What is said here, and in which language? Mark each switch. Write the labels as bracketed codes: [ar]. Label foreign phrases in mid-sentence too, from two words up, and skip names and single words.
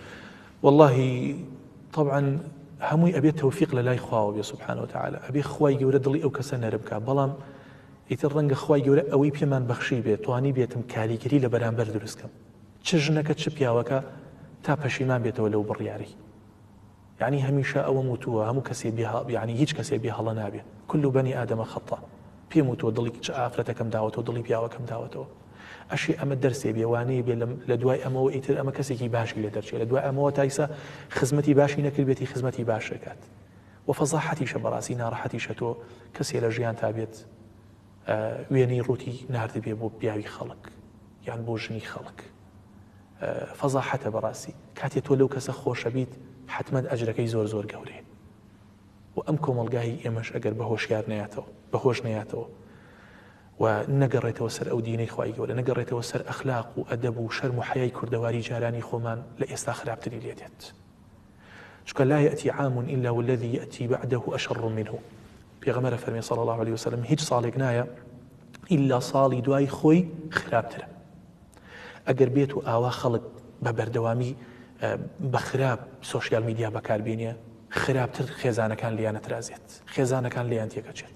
[ckb] واللهی طبعا هەمووی ئەبێت تەوفیق لە لای خواوە بێ [ar] سبحانه وتعالى [ckb] ئەبێ خوای گەورە دڵی ئەو کەسە نەرم بکات. بەڵام ئیتر ڕەنگە خوای گەورە ئەوەی پێمان بەخشی بێت توانی بێتم کاریگەری لە بەرامبەر دروستکەم چ ژنەکە چ پیاوەکە تا پەشیمان بێتەوە لەو بڕیاری. یعنی هەمیشە ئەوە وتووە هەموو کەسێ یعنی هیچ کەسێ بێ هەڵە نابێ [ar] كل بني آدم خطأ [ckb] پێم وتووە دڵی چ ئافرەتەکەم داوەتەوە دڵی پیاوەکەم داوەتەوە ئەشی ئەمە دەرسێ بێوانەیە بێ لە دوای ئەمەوە ئیتر ئەمە کەسێکی باشی لە دەرچێت لە دوای ئەمەوە تایسە خزمەتی باشی نەکردبێتی خزمەتی باشەکات و فەزاحەتیشە بەڕاستی ناڕەحەتیشە تۆ کەسێ لە ژیان تابێت وێنەی ڕووتی ناردبێ بۆ پیاوی خەڵک یان بۆ ژنی خەڵک فەزاحەتە بەڕاستی کاتێ تۆ لەو کەسە خۆشە بیت حتمما ئەجرەکەی زۆر زۆر گەورەیە و ئەم کۆمەڵگای ئێمەش ئەگەر بە هۆشیار نەیاتەوە بەهۆش نەیاتەوە و نەگەڕێتەوە سەر ئەو دینەی خوای گەورە نەگەڕێتەوە سەر ئەخلاق و ئەدەب و شەرم و حەیای کوردەواری جارانی خۆمان لە ئێستا خراپتری لێ دێت. [ar] چونکە لا يأتي عام إلا والذي يأتي بعده أشر منه. [ckb] پێغەمبەر فەرمێ [ar] صلی الله عليه وسلم [ckb] هیچ ساڵێک نایە ئیلا ساڵی دوای خۆی خراپترە. ئەگەر بێت و ئاوا خەڵک بە بەردەوامی بە خراپ [en] social media [ckb] بەکاربێنێ خراپتر خێزانەکان لیان ئەترازێت خێزانەکان لیان تێکەچێت.